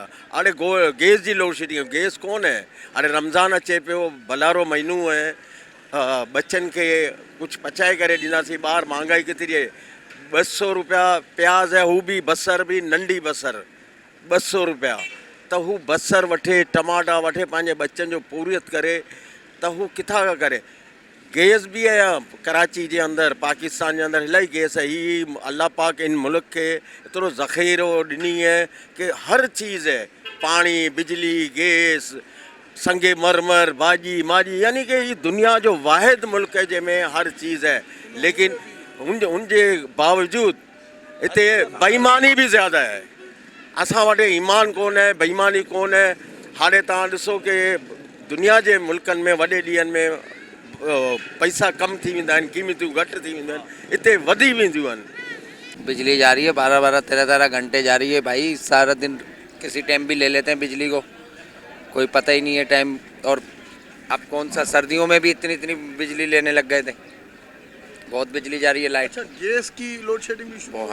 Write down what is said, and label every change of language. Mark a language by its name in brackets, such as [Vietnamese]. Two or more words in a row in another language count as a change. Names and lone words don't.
[Sindhi] हाणे गैस जी लोड शेडिंग, गैस कोन आहे। हाणे रमज़ान अचे पियो, भलारो महीनो आहे, बच्चनि खे कुझु पचाए करे ॾींदासीं। ॿाहिरि महांगाई केतिरी आहे, 200 रुपया प्याज आहे, हू बि बसर बि नंढी बसर 200 रुपया। त हू बसर वठे, टमाटा वठे, पंहिंजे बच्चनि जो पूरियत करे, त हू किथां खां करे। [Hindi] गैस भी है कराची के अंदर, पाकिस्तान के अंदर इलाही गैस है। ही अल्लाह पाक इन मुल्क के [Sindhi] एतिरो ज़ख़ीरो ॾिनी [Hindi] है कि हर चीज़ है, पानी, बिजली, गैस, संगे मरमर, भाजी माजी, यानी कि ये दुनिया जो वाहिद मुल्क है जंहिंमें हर चीज़ है। लेकिन उनके बावजूद इतने बेईमानी भी ज़्यादा है। [Sindhi] असां वटि ईमान कोन है, बेईमानी कोन है। हाणे तव्हां ॾिसो कि दुनिया के मुल्कनि में वॾे ॾींहंनि में पैसा कम थी वेंदा आहिनि, क़ीमतूं घटि थी वेंदियूं आहिनि, हिते वधी वेंदियूं आहिनि। [Hindi] बिजली जा रही है 12-12, 13-13 घंटे जा रही है भाई। सारा दिन किसी टाइम भी ले लेते हैं बिजली को, कोई पता ही नहीं है टाइम। और अब कौन सा, सर्दियों में भी इतनी बिजली लेने लग गए थे। बहुत बिजली जा रही है, लाइट। अच्छा, गैस की लोड शेडिंग भी शुरू?